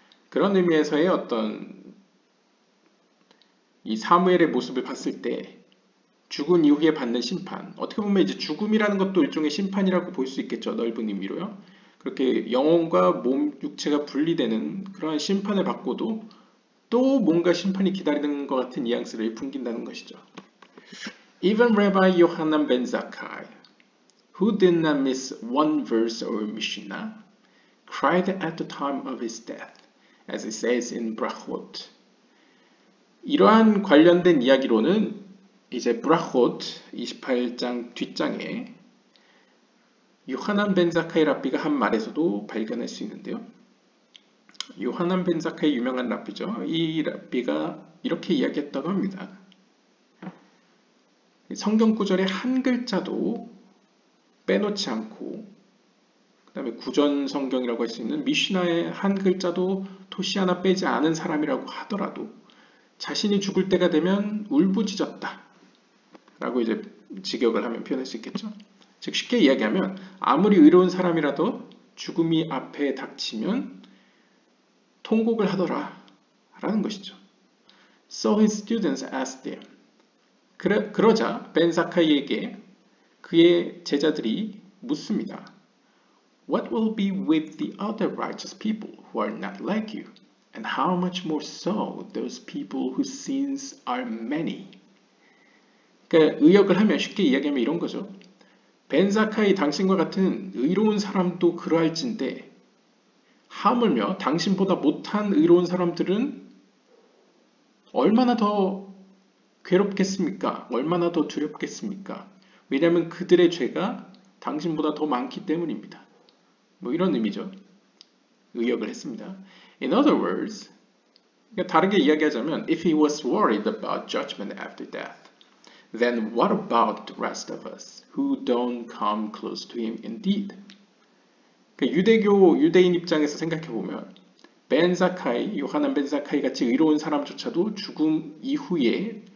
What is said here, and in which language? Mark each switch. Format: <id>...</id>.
<ko>그런 의미에서의 어떤 이 사무엘의 모습을 봤을 때 죽은 이후에 받는 심판, 어떻게 보면 이제 죽음이라는 것도 일종의 심판이라고 볼 수 있겠죠. 넓은 의미로요. 그렇게 영혼과 몸, 육체가 분리되는 그러한 심판을 받고도 또 뭔가 심판이 기다리는 것 같은 뉘앙스를 풍긴다는 것이죠.</ko> <en>Even Rabbi Yohanan ben Zakkai, who did not miss one verse or Mishnah, cried at the time of his death, as it says in Brachot.</en> <ko>이러한 관련된 이야기로는 이제 브라콧 28장 뒷장에 요하난 벤 자카이 랍비가 한 말에서도 발견할 수 있는데요. 요하난 벤 자카이 유명한 랍비죠. 이 랍비가 이렇게 이야기했다고 합니다. 성경 구절의 한 글자도 빼놓지 않고 그 다음에 구전 성경이라고 할 수 있는 미시나의 한 글자도 토시 하나 빼지 않은 사람이라고 하더라도 자신이 죽을 때가 되면 울부짖었다 라고 이제 직역을 하면 표현할 수 있겠죠. 즉 쉽게 이야기하면 아무리 의로운 사람이라도 죽음이 앞에 닥치면 통곡을 하더라 라는 것이죠.</ko> <en>So his students asked him.</en> <ko>그러자 벤 사카이에게 그의 제자들이 묻습니다.</ko> <en>What will be with the other righteous people who are not like you? And how much more so those people whose sins are many?</en> <ko>그러니까 의역을 하면 쉽게 이야기하면 이런 거죠. 벤 사카이 당신과 같은 의로운 사람도 그러할진데 하물며 당신보다 못한 의로운 사람들은 얼마나 더 괴롭겠습니까? 얼마나 더 두렵겠습니까? 왜냐하면 그들의 죄가 당신보다 더 많기 때문입니다. 뭐 이런 의미죠. 의역을 했습니다.</ko> <en>In other words,</en> <ko>다르게 이야기하자면</ko> <en>If he was worried about judgment after death, then what about the rest of us who don't come close to him indeed?</en> <ko>유대인 입장에서 생각해보면 벤 사카이, 요하난 벤 사카이 같이 의로운 사람조차도 죽음 이후에</ko>